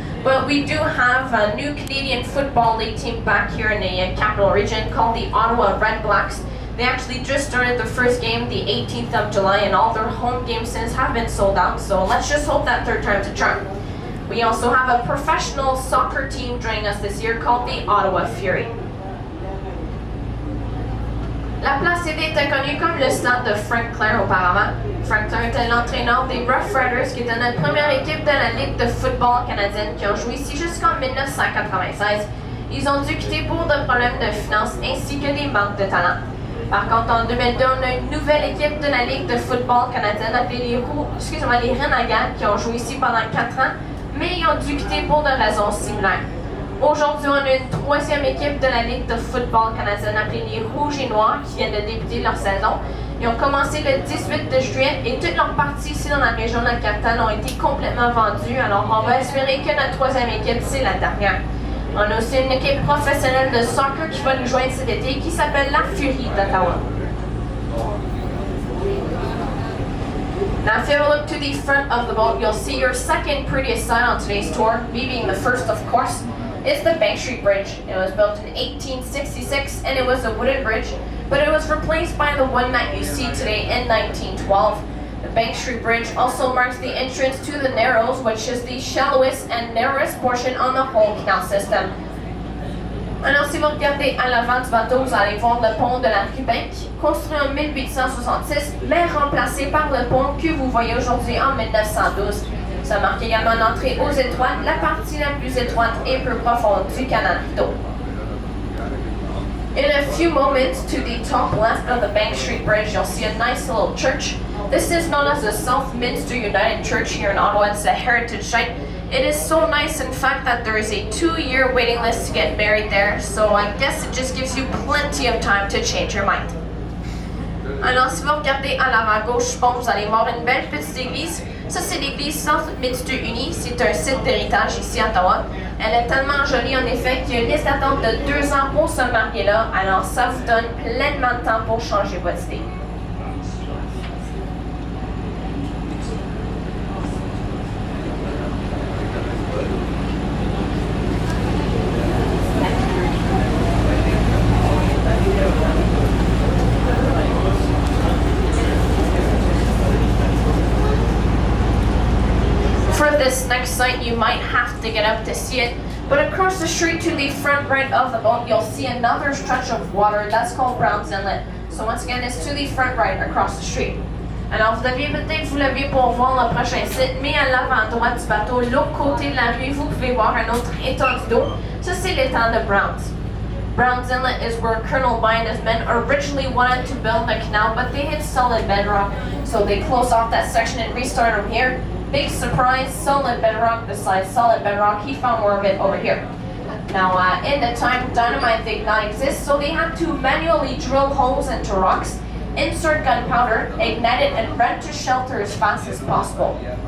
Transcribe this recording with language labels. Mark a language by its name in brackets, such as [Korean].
[English] But we do have a new Canadian Football League team back here in the capital region called the Ottawa Red Blacks. They actually just started their first game the 18th of July, and all their home games since have been sold out, so let's just hope that third time's a charm. We also have a professional soccer team joining us this year called the Ottawa Fury. [French] La place CD était connue comme le stade de Frank Clair auparavant. Frank Clair était l'entraîneur des Rough Riders, qui était notre première équipe de la Ligue de football canadienne qui ont joué ici jusqu'en 1996. Ils ont dû quitter pour de problèmes de finances ainsi que des manques de talent. Par contre, en 2002, on a une nouvelle équipe de la Ligue de football canadienne appelée les Renegades qui ont joué ici pendant 4 ans, mais ils ont dû quitter pour des raisons similaires. Aujourd'hui, on a une 3e équipe de la Ligue de football canadienne appelée les Rouges et Noirs qui viennent de débuter leur saison. Ils ont commencé le 18 de juillet et toutes leurs parties ici dans la région de la capitale ont été complètement vendues, alors on va espérer que notre 3e équipe, c'est la dernière. On a aussi une équipe professionnelle de soccer qui va nous joindre cet été qui s'appelle la Fury d'Ottawa. [English] Now, if you have a look to the front of the boat, you'll see your second prettiest sight on today's tour, me being the first, of course, is the Bank Street Bridge. It was built in 1866 and it was a wooden bridge, but it was replaced by the one that you see today in 1912. The Bank Street Bridge also marks the entrance to the Narrows, which is the shallowest and narrowest portion on the whole canal system. [French] Alors, si vous regardez à l'avant du bateau, vous allez voir le pont de la rue Bank, construit en 1866, mais remplacé par le pont que vous voyez aujourd'hui en 1912. Ça marque également l'entrée aux étoiles, la partie la plus étroite et peu profonde du canal Rideau. [English] In a few moments, to the top left of the Bank Street Bridge, you'll see a nice little church. This is known as the Southminster United Church here in Ottawa. It's a heritage site. It is so nice, in fact, that there is a 2-year waiting list to get married there, so I guess it just gives you plenty of time to change your mind. [French] Alors, si vous regardez à l'avant-gauche, je pense que vous allez voir une belle petite église. Ça, c'est l'église Southminster Uni. C'est un site d'héritage ici à Ottawa. Elle est tellement jolie, en effet, qu'il y a une liste d'attente de 2 ans pour se marier là. Alors, ça vous donne pleinement de temps pour changer votre idée. [English] this next site, you might have to get up to see it. But across the street to the front right of the boat, you'll see another stretch of water. That's called Brown's Inlet. So once again, it's to the front right across the street. [French] Alors, vous deviez peut-être vous lever pour voir le prochain site, mais à l'avant droite du bateau, l'autre côté de la rue, vous pouvez voir un autre étang d'eau. Ça, c'est l'étang de Brown's. [English] Brown's Inlet is where Colonel By and his men originally wanted to build the canal, but they hit solid bedrock, so they closed off that section and restarted from here. Big surprise, solid bedrock. Besides solid bedrock, he found more of it over here. Now, in the time, dynamite did not exist, so they had to manually drill holes into rocks, insert gunpowder, ignite it, and run to shelter as fast as possible.